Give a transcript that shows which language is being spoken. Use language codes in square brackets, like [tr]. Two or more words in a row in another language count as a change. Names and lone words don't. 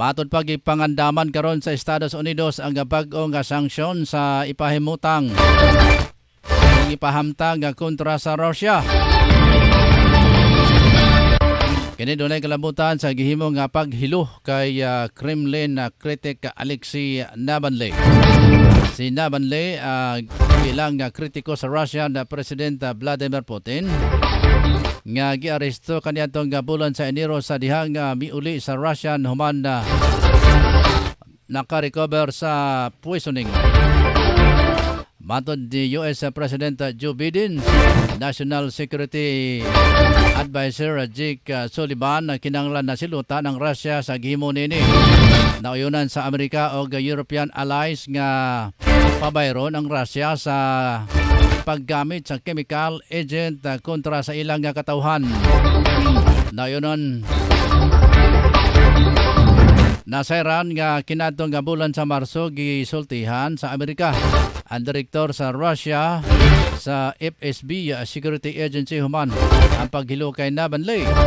[ceb] Matod pa gipangandaman karon sa Estados Unidos ang bag-o nga sanksyon sa ipahimutang ipahamtang nga kontra sa Russia. Kini dunay kalabutan sa gihimo nga paghilo kay [en] Kremlin critic [ceb] Alexei Navalny. Si Navalny bilang kritiko sa Russia na President Vladimir Putin nga giaresto kaniadtong bulan sa Enero sa dihang miuli sa Russia human naka-recover sa poisoning. Matod ni US President Joe Biden, [en] National Security Advisor [ceb] Jake Sullivan kinahanglan na silutan ng Russia sa gihimo nini. Nauyunan sa Amerika o [en] European allies [ceb] nga pabayron ang Russia sa paggamit sa [en] chemical agent [ceb] kontra sa ilang katawhan. Nauyunan nasairan nga kinadtong bulan sa Marso gisultihan sa Amerika ang direktor sa Russia sa FSB Security Agency human ang paghilo kay Navalny.